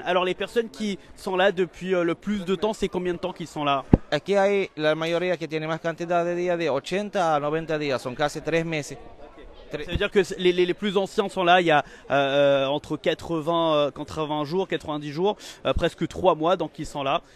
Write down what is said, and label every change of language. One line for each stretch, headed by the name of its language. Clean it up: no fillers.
French: Alors les personnes qui sont là depuis le plus de temps, c'est combien de temps qu'ils sont là?
Spanish: Aquí hay la mayoría que tiene más cantidad de días, de 80 a 90 días, son casi 3 meses.
French: Ça veut dire que les plus anciens sont là il y a entre 80 jours, 90 jours, presque 3 mois, donc ils sont là.